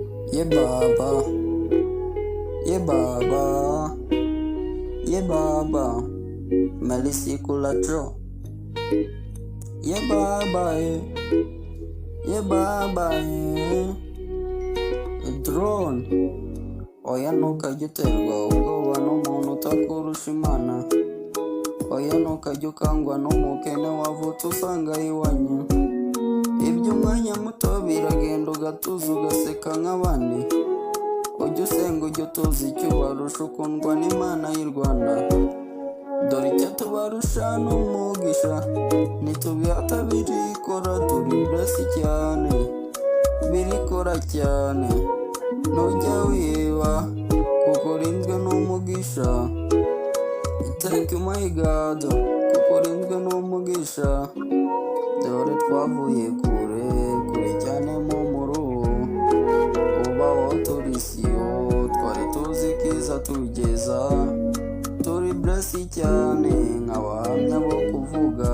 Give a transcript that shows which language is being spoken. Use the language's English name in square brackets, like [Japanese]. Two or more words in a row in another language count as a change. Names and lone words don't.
[Kinyarwanda] Ye baba, ye baba, ye baba, melisi kulacho. Ye baba, ye baba, dron. Oya ntukajya uterwa ubwoba n'umuntu utakurusha imana. Oya ntukajya ukangwa n'umukene wavutse usanga iwanyu. Iby'umwanya muto biragenda ugatuza ugaseka nk'abandi. Ujya usenga ujya utuza icyo ubarusha ukundwa n'Imana y'u Rwanda. Dore icyo tubarusha n'umugisha, ntitubihata birikora turi blessed cyane, birikora cyane. Ntujya wiba kuko urinzwe n'umugisha. [English] Thank you my God [Kinyarwanda] kuko urinzwe n'umugisha. Dore twavuye kure kure cyane mu muruho, ubaho turi siyo twari tuzi kiza tugeza. Turi blessed cyane nk'abahamya bo kuvuga.